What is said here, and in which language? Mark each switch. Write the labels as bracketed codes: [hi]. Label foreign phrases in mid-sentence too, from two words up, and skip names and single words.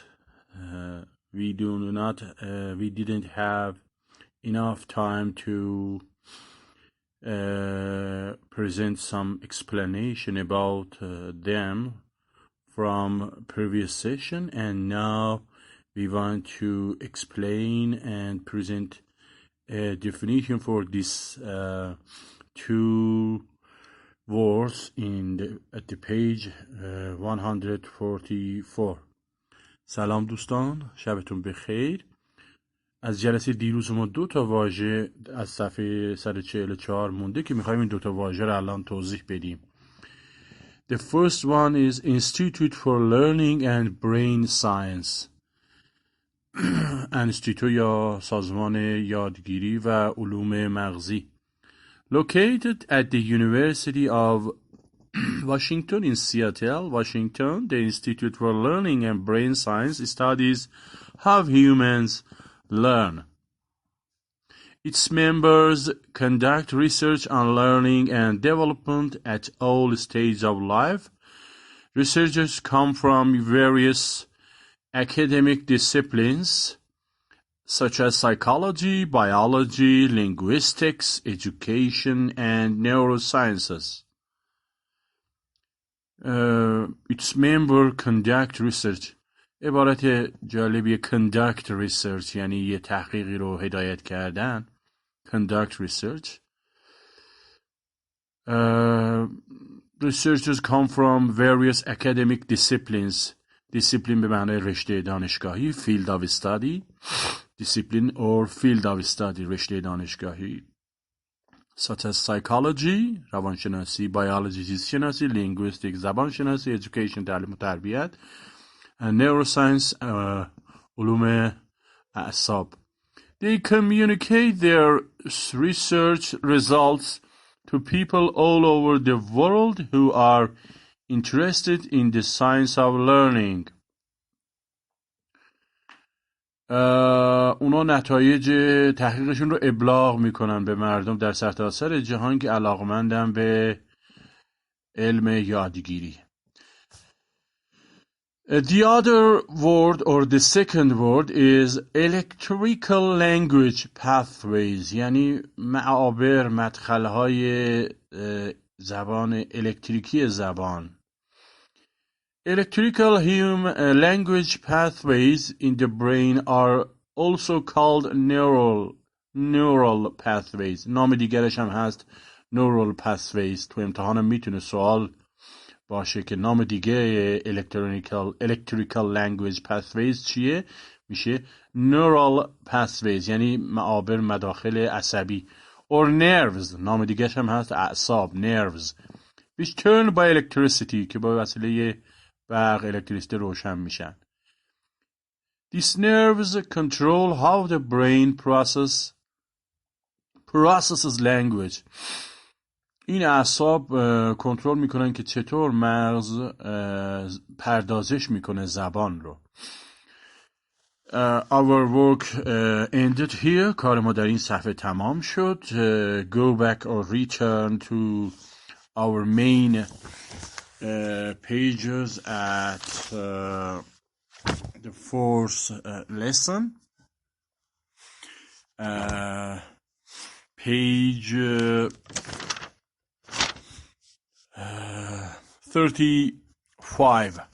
[en] We didn't have enough time to present some explanation about them from previous session, and now we want to explain and present a definition for these two words at the page 144. [fa] سلام دوستان، شبتون بخیر. از جلسه دیروز ما 2 تا واژه از صفحه 144 مونده که میخوایم این 2 تا واژه رو الان توضیح بدیم. [en] The first one is Institute for Learning and Brain Science. [fa] انستیتو یا سازمان یادگیری و علوم مغزی. [en] Located at the University of Washington in Seattle, Washington, the Institute for Learning and Brain Science studies how humans learn. Its members conduct research on learning and development at all stages of life. Researchers come from various academic disciplines such as psychology, biology, linguistics, education, and neurosciences. Its members conduct research. [fa] عبارت جالبیه [en] conduct research، [fa] یعنی یه تحقیقی رو هدایت کردن. [en] Conduct research. Researchers come from various academic disciplines. [fa] Discipline به معنی رشته دانشگاهی. [en] Field of study. Discipline or field of study، [fa] رشته دانشگاهی. [en] Such as psychology، [fa] روانشناسی، biology، زیستشناسی، linguistics، زبانشناسی، education، تعلیم و تربیت، [en] and neuroscience، [fa] علوم اعصاب. [en] They communicate their research results to people all over the world who are interested in the science of learning. [fa] اونا نتایج تحقیقشون رو ابلاغ میکنن به مردم در سرتاسر جهان که علاقمندن به علم یادگیری. [en] The other word or the second word is electrical language pathways، [fa] یعنی معابر، مدخل‌های زبان الکتریکی زبان. [en] Electrical language pathways in the brain are also called neural pathways. [fa] نام دیگرش هم هست [en] neural pathways. [fa] تو امتحانم میتونه سوال باشه که نام دیگه [en] electrical language pathways [fa] چیه؟ میشه [en] neural pathways، [fa] یعنی معابر مداخل عصبی. [en] or nerves، [fa] نام دیگرش هم هست اعصاب، [en] nerves which turn by electricity، [fa] که با وسیله برق الکتریسیته روشن میشن. [en] These nerves control how the brain processes language. [fa] این اعصاب کنترل میکنن که چطور مغز پردازش میکنه زبان رو. [en] Our work ended here. [fa] کار ما در این صفحه تمام شد. [en] Go back or return to our main pages at the fourth lesson. Page 35.